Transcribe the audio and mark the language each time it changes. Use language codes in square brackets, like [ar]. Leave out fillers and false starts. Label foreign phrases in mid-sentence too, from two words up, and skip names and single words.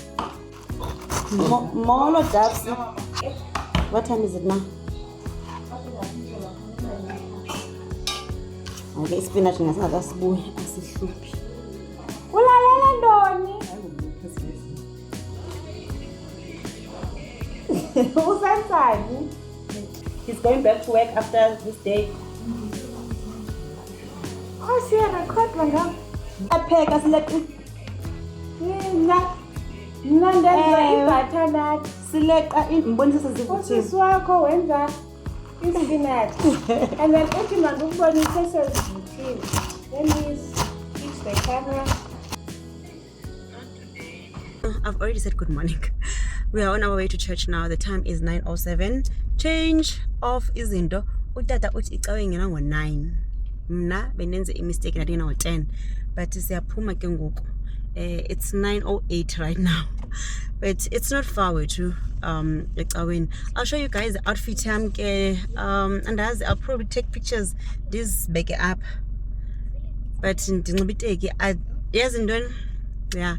[xh] Molo Dapsy. [en] What time is it now? [xh] Okay, spinach ngasingakasibuyi asihluphi. Ulalela ndoni? Usensani? [en] He's going back to work after this day. [xh] Oh, siyarekhod ngam. Apheka sileqa. Mna ndenza ibutternut. Sileqa imbonisa sezivuthiwe. Usisi wakho wenza ispinach. [en] And then [xh] uthi mandikubonise sezivuthiwe. [en] Let me fix the camera. I've already said good morning. We are on our way to church now. The time is 9:07. Change of izinto. [xh] Utata uthi icawe ngena ngo9. Mna benenze imistake ndathi ngena ngo10. But siyaphuma ke ngoku. [en] It's 9:08 right now, but it's not far away too. I'll show you guys the outfit. And as I'll probably take pictures this back up, but yes, and then yeah.